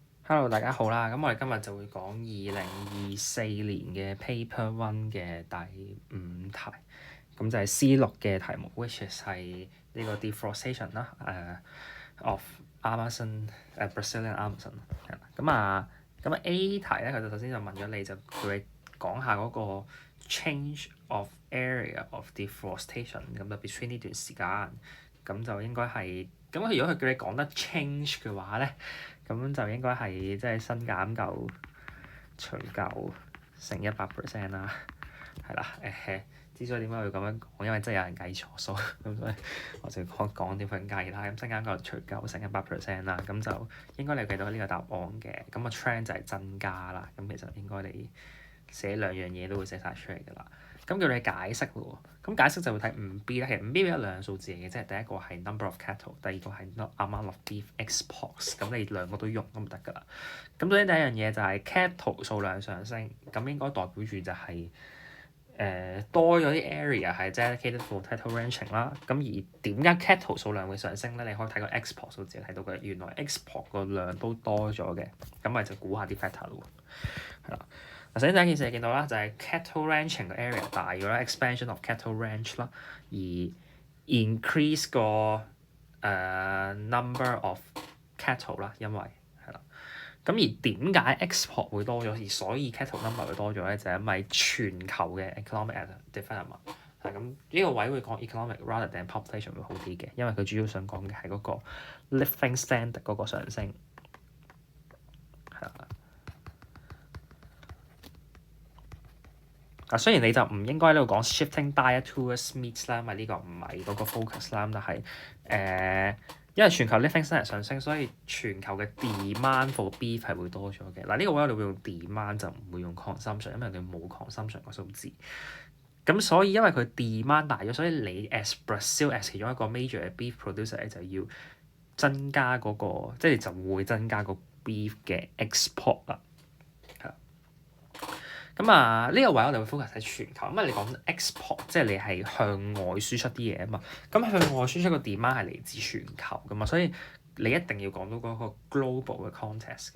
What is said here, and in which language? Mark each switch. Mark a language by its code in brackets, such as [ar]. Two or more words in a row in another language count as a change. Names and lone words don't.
[yue] Hello，大家好啦。咁我哋今日就會講2024年嘅 [en] Paper One [yue] 嘅第5題，咁就係 C6嘅題目 ， [en] which is [yue] 係呢個 deforestation 啦 ， [en] of Amazon Brazilian Amazon [yue] 係啦。咁A 題咧，佢就首先就問咗你，就叫你講下嗰個 [en] change of area of deforestation [yue] 咁就 between 呢段時間，咁就應該係咁。如果佢叫你講得 change 嘅話咧，咁就應該係即係新減舊除舊乘100% 啦，係啦。之所以點解會咁樣講，因為真係有人計錯數，咁所以我就講點樣計啦。咁新減舊除舊乘100% 啦，咁就應該你計到呢個答案嘅。咁個 trend 就係增加啦。咁其實應該你寫兩樣嘢都會寫晒出嚟㗎啦。咁叫你解釋喎，咁解釋就會睇5B 啦。其實5B 有兩個數字嚟嘅，即係第一個係 [en] number of cattle， [yue] 第二個係 [en] amount of beef exports。 [yue] 咁你兩個都用咁就得㗎啦。咁首先第一樣嘢就係 cattle 數量上升，咁應該代表住就係、多咗啲 area 係 [en] dedicated for cattle ranching [yue] 啦。咁而點解 cattle 數量會上升咧？你可以睇個 export 數字睇到嘅，原來 export 個量都多咗嘅。咁咪就估下啲 factor 咯，係啦。首先第一件事你見到啦，就係 [en] cattle ranching [yue] 嘅 area 大咗啦 ， [en] expansion of cattle ranch [yue] 啦，而 increase 個 [en] number of cattle [yue] 啦，因為係啦。咁而點解 export 會多咗，而所以 [en] cattle number [yue] 會多咗咧？就係因為全球嘅 [en] economic development [yue] 係咁。呢個位會講 [en] economic rather than population [yue] 會好啲嘅，因為佢主要想講嘅係嗰個 [en] living standard [yue] 嗰個上升係啦。雖然你就唔應該喺呢度講 [en] shifting diet towards meat [yue] 啦，因為呢個唔係嗰個 focus 啦。但係因為全球 [en] living standard [yue] 上升，所以全球嘅 [en] demand for beef [yue] 係會多咗嘅。呢個位我哋會用 demand 就唔會用 consumption，因為佢冇 consumption 個數字。咁所以因為佢 demand 大咗，所以你 [en] as Brazil as [yue] 其中一個 major 嘅 [en] beef producer [yue] 咧，就要增加嗰個，即係就會增加個 beef 嘅 export 啦。咁呢個位我哋會 focus 喺全球。咁你講 export， 即係你係向外輸出啲嘢啊嘛。咁向外輸出個 demand 係嚟自全球噶嘛，所以你一定要講到嗰個 global 嘅 context 嘅。